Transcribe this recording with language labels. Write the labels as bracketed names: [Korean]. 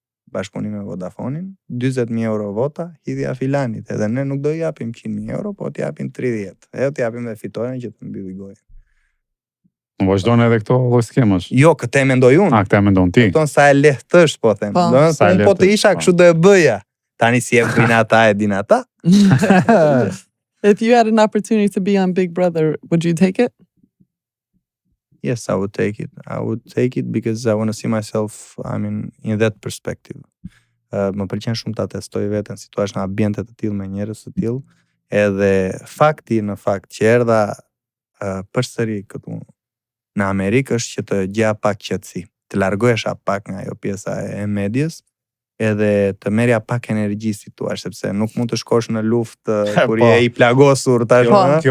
[Albanian] Bashkëpunim me Vodafonin, 20.000 euro vota, hidhja filanit, edhe ne nuk do japim 100.000 euro, po t'japim 30, edhe t'japim dhe fitoren që të mbylli gojë. Vazhdon edhe këto lloj skemash. Jo, këtë e mendoj unë. Këtë e mendon ti. Kupton sa e lehtë është, po them. Domethënë po të isha kështu do e bëja. Tani si e bëjnë ata e din ata. [English] If you had an opportunity to be on Big Brother, would you take it? Yes, I would take it. I would take it because I want to see myself, in that perspective. [Albanian] Më pëlqen shumë ta testoj veten si thua në ambiente të tillë me njerëz të tillë, edhe fakti në fakt që erdha përsëri këtu në Amerikë është që të gjeja pak qetësi, të largohesha pak nga ajo pjesa e medias, edhe të merja pak energji si thua, sepse nuk mund të shkosh në luftë kur je I plagosur tashmë.